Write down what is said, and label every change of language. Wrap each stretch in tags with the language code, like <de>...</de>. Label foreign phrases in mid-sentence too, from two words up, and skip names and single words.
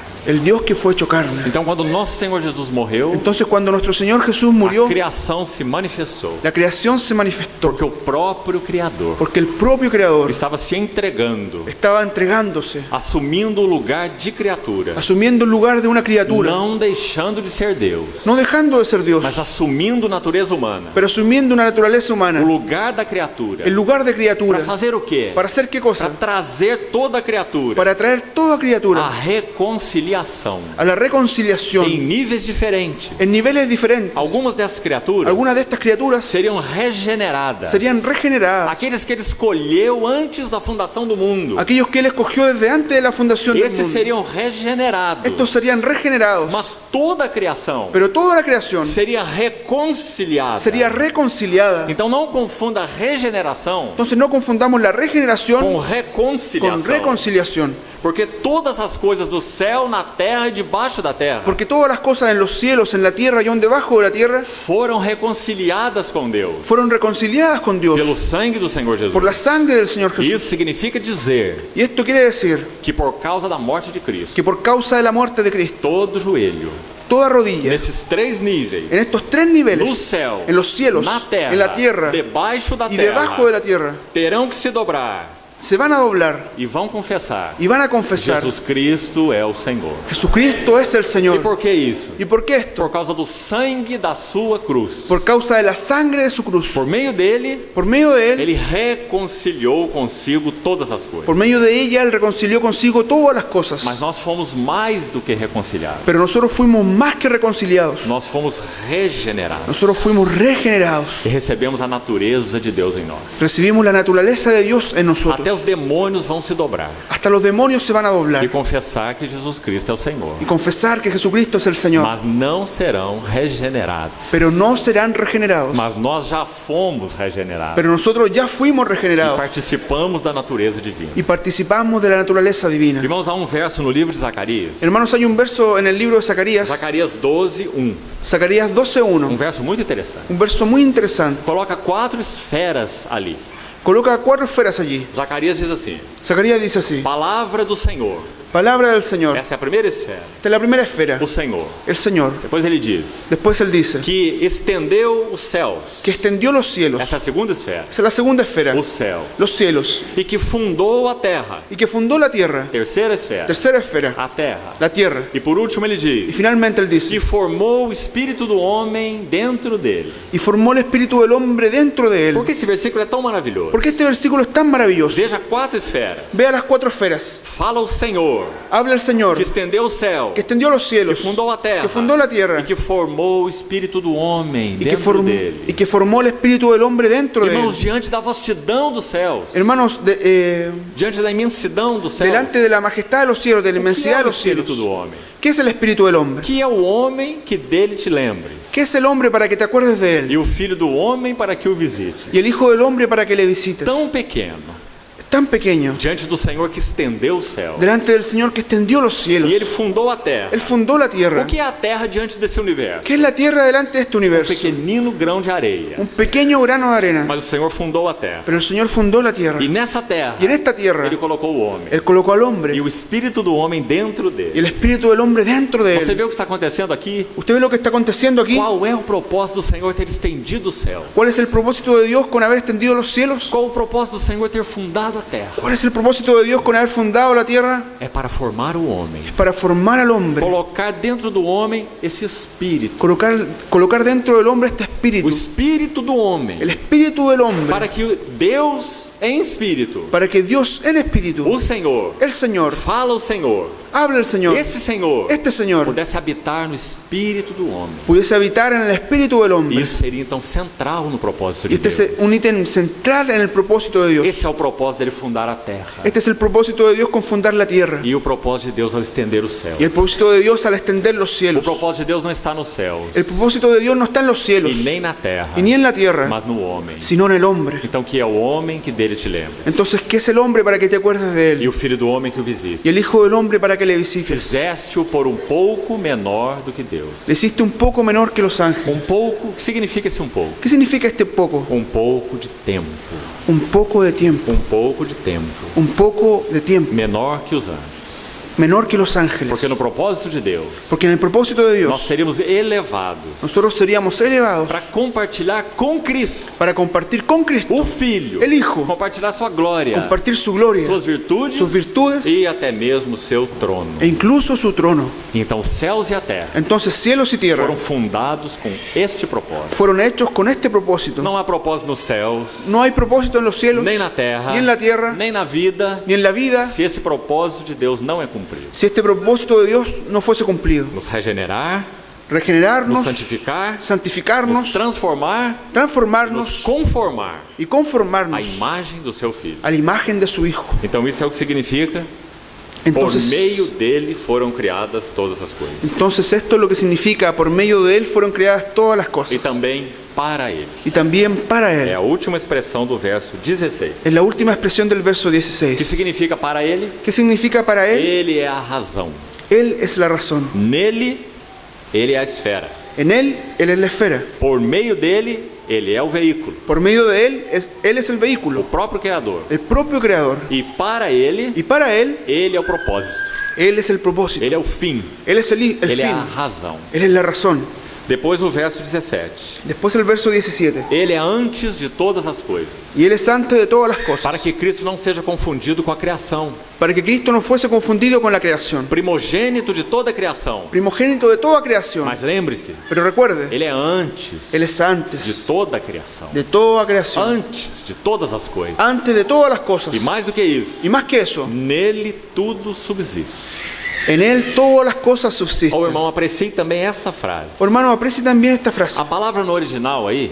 <es>el Dios que fue hecho carne.</es> <pt>Então, quando nosso Senhor Jesus morreu,</pt> <es>Entonces, cuando nuestro Señor Jesús</es> <pt>a</pt> <es>murió,</es> <pt>criação se manifestou,</pt> <es>la creación se manifestó,</es> <pt>porque o próprio Criador</pt> <es>porque el propio Creador</es> <pt>estava se entregando,</pt> <es>estaba entregándose,</es> <pt>assumindo o lugar de criatura,</pt> <es>asumiendo el lugar de una criatura,</es> <pt>não deixando de ser Deus,</pt> <es>no dejando de ser Dios,</es> <pt>mas assumindo natureza humana,</pt> <es>pero asumiendo una naturaleza</es> <pt>o</pt> <es>humana,</es> <pt>lugar da criatura.</pt> <es>el lugar de</es> <pt>Para</pt> <es>criatura.</es> <pt>fazer o quê?</pt> <es>¿Para hacer qué</es> <pt>Para</pt> <es>cosa?</es> <pt>trazer toda a criatura</pt> <es>Para traer toda</es> <pt>à</pt> <es>criatura</es> <pt>reconciliação</pt> <es>a la reconciliación</es> <pt>em níveis diferentes.</pt> <es>en niveles diferentes.</es> <pt>Algumas dessas criaturas</pt> <es>Algunas de estas criaturas</es> <pt>seriam regeneradas.</pt> <es>serían regeneradas,</es> <pt>Aqueles que ele escolheu antes da fundação do mundo.</pt> <es>aquellos que Él escogió desde antes de la fundación del</es> <pt>Esses</pt> <es>mundo.</es> <pt>seriam regenerados.</pt> <es>Estos serían regenerados,</es> <pt>Mas toda a criação</pt> <es>pero toda la creación</es> <pt>seria reconciliada.</pt> <es>sería reconciliada.</es> <pt>Então não confunda regeneração</pt> <es>Entonces no confundamos la regeneración</es> <pt>com</pt> <es>con</es> <pt>reconciliação.</pt> <es>reconciliación,</es> <pt>Porque todas as coisas do céu, na terra e debaixo da terra</pt> <es>porque todas las cosas en los cielos, en la tierra y aún debajo de la tierra</es> <pt>foram reconciliadas com Deus</pt> <es>fueron reconciliadas con</es> <pt>pelo</pt> <es>Dios</es> <pt>sangue do Senhor Jesus.</pt> <es>por la sangre del Señor</es> <pt>E</pt> <es>Jesús.</es> <pt>isso significa dizer</pt> <es>Y esto quiere decir</es> <pt>que por causa da morte de Cristo,</pt> <es>que por causa de la muerte de Cristo,</es> <pt>todo joelho,</pt> <es>toda rodilla,</es> <pt>nesses três níveis,</pt> <es>en estos tres</es> <pt>no</pt> <es>niveles,</es> <pt>céu,</pt> <es>en los cielos,</es> <pt>na terra,</pt> <es>en la tierra</es> <pt>debaixo da</pt> <es>y</es> <pt>terra,</pt> <es>debajo de la tierra,</es> <pt>terão que se dobrar</pt> <es>se van a doblar</es> <pt>e vão confessar:</pt> <es>y van a confesar:</es> <pt>Jesus Cristo é o Senhor.</pt> <es>Jesucristo es el</es> <pt>E</pt> <es>Señor.</es> <pt>por que isso?</pt> <es>¿Y por qué esto?</es> <pt>Por causa do sangue da sua cruz.</pt> <es>Por causa de la sangre de su cruz.</es> <pt>Por meio dele,</pt> <es>Por medio de Él,</es> <pt>ele reconciliou consigo todas as coisas.</pt> <es>por medio de ella, Él reconcilió consigo todas las cosas.</es> <pt>Mas nós fomos mais do que reconciliados.</pt> <es>Pero nosotros fuimos más que reconciliados.</es> <pt>Nós fomos regenerados.</pt> <es>Nosotros fuimos regenerados.</es> <pt>E recebemos a natureza de Deus em nós.</pt> <es>Recibimos la naturaleza de Dios en</es> <pt>Até</pt> <es>nosotros.</es> <pt>os demônios vão se dobrar</pt> <es>Hasta los demonios se van a</es> <pt>e</pt> <es>doblar</es> <pt>confessar que Jesus Cristo é o Senhor.</pt> <es>y confesar que Jesucristo es el Señor.</es> <pt>Mas não serão regenerados.</pt> <es>Pero no serán regenerados.</es> <pt>Mas nós já fomos regenerados.</pt> <es>Pero nosotros ya fuimos</es> <pt>E</pt> <es>regenerados</es> <pt>participamos da natureza divina.</pt> <es>y participamos de la naturaleza divina.</es> <pt>Irmãos, há um verso no livro de Zacarias.</pt> <es>Hermanos, hay un verso en el libro de Zacarías,</es> <pt>Zacarias 12:1.</pt> <es>Zacarías 12:1,</es> <pt>Verso muito interessante.</pt> <es>un verso muy interesante.</es> <pt>Coloca 4 esferas ali.</pt> <es>Coloca 4 esferas allí.</es> <pt>Zacarias diz assim:</pt> <es>Zacarías dice así:</es> <pt>Palavra do Senhor.</pt> <es>palabra del Señor.</es> <pt>Essa é a primeira esfera.</pt> <es>Esta es la primera esfera,</es> <pt>O Senhor.</pt> <es>el Señor.</es> <pt>Depois ele diz</pt> <es>Después Él dice</es> <pt>que estendeu os céus.</pt> <es>que extendió los cielos.</es> <pt>Essa é a segunda esfera.</pt> <es>Esa es la segunda esfera,</es> <pt>O céu.</pt> <es>los cielos.</es> <pt>E que fundou a terra.</pt> <es>Y que fundó la tierra.</es> <pt>Terceira esfera.</pt> <es>Tercera esfera,</es> <pt>A terra.</pt> <es>la tierra.</es> <pt>E por último ele</pt> <es>Y</es> <pt>diz</pt> <es>finalmente Él</es> <pt>que</pt> <es>dice:</es> <pt>formou o espírito do homem dentro dele.</pt> <es>y formó el espíritu del hombre dentro de</es> <pt>Por</pt> <es>Él.</es> <pt>que esse versículo é tão maravilhoso?</pt> <es>Porque este versículo es tan maravilloso.</es> <pt>Veja 4 esferas.</pt> <es>Vea las 4 esferas.</es> <pt>Fala o Senhor,</pt> <es>Habla el Señor</es> <pt>que estendeu o céu,</pt> <es>que extendió los que cielos,</es> <pt>fundou a terra,</pt> <es>que fundó la tierra</es> <pt>e que formou o espírito do homem dentro dele.</pt> <es>y que formó el espíritu del hombre dentro de Él.</es> <pt>Irmãos, diante da vastidão dos céus,</pt> <es>Hermanos,</es> <pt>diante da imensidão dos céus,</pt> <es>delante de la majestad de los cielos, de la</es> <pt>o que</pt> <es>inmensidad</es> <pt>é</pt> <es>de</es> <pt>o</pt> <es>los cielos,</es> <pt>espírito do homem?</pt> <es>¿qué es el espíritu del hombre?</es> <pt>Que é o homem que dele te lembres,</pt> <es>¿Qué es el hombre para que te acuerdes de Él?</es> <pt>e o filho do homem para que o visite.</pt> <es>Y el hijo del hombre para que le visites.</es> <pt>Tão pequeno,</pt> <es>Tan pequeño,</es> <pt>diante do Senhor que estendeu o céu,</pt> <es>delante del Señor que extendió los cielos.</es> <pt>e ele fundou a terra.</pt> <es>Él fundó la</es> <pt>O</pt> <es>tierra.</es> <pt>que é a terra diante desse universo?</pt> <es>¿Qué es la tierra delante de este universo?</es> <pt>Pequenino grão de areia.</pt> <es>Un pequeño grano de arena.</es> <pt>Mas o Senhor fundou a terra.</pt> <es>Pero el Señor fundó la tierra.</es> <pt>E nessa terra,</pt> <es>Y en esta tierra,</es> <pt>ele colocou o homem.</pt> <es>Él colocó al</es> <pt>E</pt> <es>hombre</es> <pt>o espírito do homem dentro</pt> <es>y</es> <pt>dele.</pt> <es>el espíritu del hombre dentro de</es> <pt>Você</pt> <es>Él.</es> <pt>vê o que está acontecendo aqui?</pt> <es>¿Usted ve lo que está aconteciendo aquí?</es> <pt>Qual é o propósito do Senhor ter estendido o céu?</pt> <es>¿Cuál es el propósito de Dios con haber extendido los cielos?</es> <pt>Qual o propósito do Senhor ter fundado a terra?</pt> <es>¿Cuál es el propósito de Dios con haber fundado la tierra?</es> <pt>É para formar o homem.</pt> <es>Para formar al hombre.</es> <pt>Colocar dentro do homem esse espírito.</pt> <es>Colocar dentro del hombre este</es> <pt>O</pt> <es>espíritu.</es> <pt>espírito do homem.</pt> <es>El espíritu del hombre.</es> <pt>Para que Deus em espírito,</pt> <es>Para que Dios en espíritu,</es> <pt>o Senhor,</pt> <es>el Señor,</es> <pt>fala o Senhor,</pt> <es>habla el Señor,</es> <pt>esse Senhor</pt> <es>este Señor</es> <pt>pudesse habitar no espírito do homem.</pt> <es>pudiese habitar en el espíritu del</es> <pt>E</pt> <es>hombre.</es> <pt>isso seria então central no propósito</pt> <es>Y</es> <pt>de</pt> <es>este</es> <pt>Deus.</pt> <es>es un ítem central en el propósito de Dios.</es> <pt>Esse é o propósito dele fundar a terra.</pt> <es>Este es el propósito de Dios con fundar la tierra.</es> <pt>E o propósito de Deus ao estender o céu.</pt> <es>Y el propósito de Dios al extender los</es> <pt>O</pt> <es>cielos.</es> <pt>propósito de Deus não está nos céus</pt> <es>El propósito de Dios no está en los cielos,</es> <pt>e nem na terra,</pt> <es>y ni en la tierra,</es> <pt>mas no homem.</pt> <es>sino en el hombre.</es> <pt>Então que é o homem que dele te lembra</pt> <es>Entonces, ¿qué es el hombre para que te acuerdes de</es> <pt>e</pt> <es>él?</es> <pt>o filho do homem que o visite.</pt> <es>Y el hijo del hombre para que le visites.</es> <pt>Fizeste-o por pouco menor do que Deus.</pt> <es>Le hiciste un poco menor que los ángeles.</es> <pt>Pouco, o que significa esse pouco?</pt> <es>¿Qué significa este poco?</es> <pt>Pouco de tempo.</pt> <es>Un poco de tiempo.</es> <pt>Pouco de tempo.</pt> <es>Un poco de tiempo.</es> <pt>Menor que os anjos.</pt> <es>Menor que los ángeles.</es> <pt>Porque no propósito de Deus,</pt> <es>Porque en el propósito de</es> <pt>nós</pt> <es>Dios,</es> <pt>seríamos elevados</pt> <es>nosotros seríamos elevados</es> <pt>para compartilhar com Cristo,</pt> <es>para compartir con Cristo,</es> <pt>o Filho,</pt> <es>el Hijo,</es> <pt>compartilhar sua glória,</pt> <es>compartir su gloria,</es> <pt>suas</pt> <es>sus virtudes</es> <pt>e até mesmo seu trono.</pt> <es>e incluso su trono.</es> <pt>Então, os céus e a terra</pt> <es>Entonces, cielos y tierra</es> <pt>foram fundados com este propósito.</pt> <es>fueron hechos con este propósito.</es> <pt>Não há propósito nos céus,</pt> <es>No hay propósito en los cielos,</es> <pt>nem na terra,</pt> <es>ni en la tierra,</es> <pt>nem na vida,</pt> <es>ni en la vida,</es> <pt>se esse propósito de Deus não é cumprido.</pt> <es>si este propósito de Dios no fuese cumplido.</es> <pt>Nos regenerar,</pt> <es>Regenerarnos,</es> <pt>nos santificar, nos</pt> <es>santificarnos,</es> <pt>transformar, nos</pt> <es>transformarnos</es> <pt>conformar</pt> <es>y</es> <pt>à</pt> <es>conformarnos</es> <pt>imagem do seu Filho.</pt> <es>a la imagen de su Hijo.</es> <pt>Então isso é o que significa, por</pt> <es>Entonces,</es> <pt>meio dele foram criadas todas as coisas.</pt> <es>entonces esto es lo que significa, por meio de Él fueron creadas todas las</es> <pt>E</pt> <es>cosas.</es> <pt>também para ele.</pt> <es>Y también para</es> <pt>É</pt> <es>Él.</es> <pt>a última expressão do verso 16.</pt> <es>Es la última expresión del verso</es> <pt>O que</pt> <es>16.</es> <pt>significa para ele?</pt> <es>¿Qué significa para Él?</es> <pt>Ele é a razão.</pt> <es>Él es la razón.</es> <pt>Nele, ele é a esfera.</pt> <es>En Él es la esfera.</es> <pt>Por meio dele, ele é o veículo.</pt> <es>Por medio de Él es el</es> <pt>O</pt> <es>vehículo,</es> <pt>próprio Criador.</pt> <es>el propio Creador.</es> <pt>E para ele,</pt> <es>Y para Él,</es> <pt>ele é o propósito.</pt> <es>Él es el propósito.</es> <pt>Ele é o fim.</pt> <es>Él es el</es> <pt>Ele é</pt> <es>fin.</es> <pt>a razão.</pt> <es>Él es la razón.</es> <pt>Depois o verso 17.</pt> <es>Después el verso 17.</es> <pt>Ele é antes de todas as coisas.</pt> <es>Y Él es antes de todas las cosas.</es> <pt>Para que Cristo não seja confundido com a criação.</pt> <es>Para que Cristo no fuese confundido con la creación.</es> <pt>Primogênito de toda a criação.</pt> <es>Primogénito de toda creación.</es> <pt>Mas lembre-se,</pt> <es>Pero recuerde,</es> <pt>ele é antes</pt> <es>Él es</es> <pt>de</pt> <es>antes</es> <pt>toda a criação.</pt> <es>de toda creación.</es> <pt>Antes de todas as coisas.</pt> <es>Antes de todas las cosas.</es> <pt>E mais do que isso,</pt> <es>Y más que eso,</es> <pt>nele tudo subsiste.</pt> <es>en Él todas las cosas</es> <pt>Ó,</pt> <es>subsisten.</es> <pt>irmão, aprecie também essa frase.</pt> <es>Oh, hermano, aprecie también esta frase.</es> <pt>A palavra no original aí,</pt>